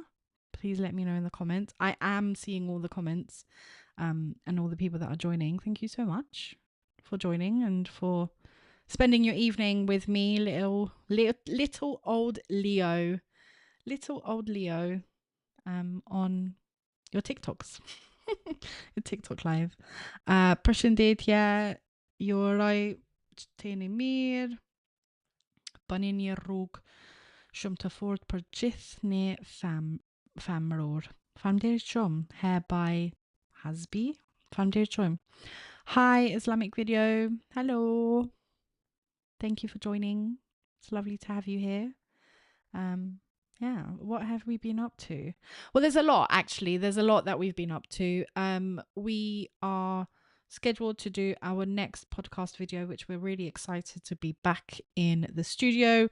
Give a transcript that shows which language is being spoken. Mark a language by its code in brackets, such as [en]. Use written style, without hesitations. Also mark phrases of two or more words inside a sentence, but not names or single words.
[en] Please let me know in the comments. I am seeing all the comments and all the people that are joining. Thank you so much for joining and for spending your evening with me, little old Leo. Little old Leo on your TikToks. Your TikTok live. [sq] Përshëndetje, ju uroj që t'jeni mirë. Bëni një rrugë shumë të fortë për gjithë një femror. Faleminderit shumë. Hereby Hasbi. Faleminderit shumë. [en] Hi, Islamic Video. Hello. Thank you for joining. It's lovely to have you here. Yeah, what have we been up to? Well, there's a lot, actually. There's a lot that we've been up to. We are scheduled to do our next podcast video, which we're really excited to be back in the studio.